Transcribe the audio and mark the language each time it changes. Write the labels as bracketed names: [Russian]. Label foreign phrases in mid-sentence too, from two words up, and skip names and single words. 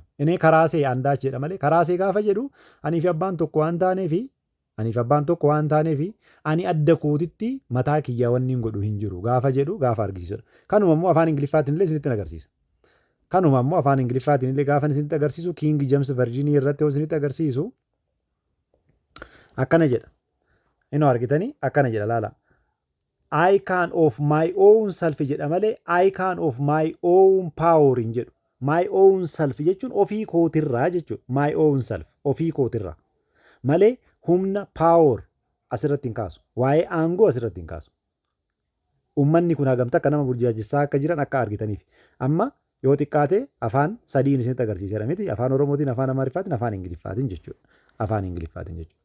[Oromo] Inni karaasee andaach jedha malee karaasee gaafa jedhu anii fi abbaan tokko waan taaneefi ani adda kootitti mataa kiyyaa wanni hin godhu hin jiru gaafa jedhu gaafa argisiisudha. Kanuma immoo afaan Ingiliffaatiin illee isinitti agarsiisa. Kanuma immoo afaan Ingiliffaatiin illee gaafa isinitti agarsiisu King James Version irratti yoo isinitti agarsiisu akkana jedha. Inni argitanii akkana jedha laala. [English] I can of my own self [Oromo] jedha malee [English] I can of my own power [Oromo] hin jedhu. [English] My own self [Oromo] jechuun ofii kootirraa jechuudha. [English] My own self [Oromo] ofii kootirraa malee humna power asirratti hin kaasu. Waa'ee aangoo asirratti hin kaasu. Uummanni kun hagamta akka nama burjaajessaa akka jiran akka argitaniif. Amma yoo xiqqaate afaan sadiin isinitti agarsiisedha miti. Afaan Oromootiin, afaan Amaariffaatiin, afaan Ingiliffaatiin jechuudha. Afaan Ingiliffaatiin jechuudha.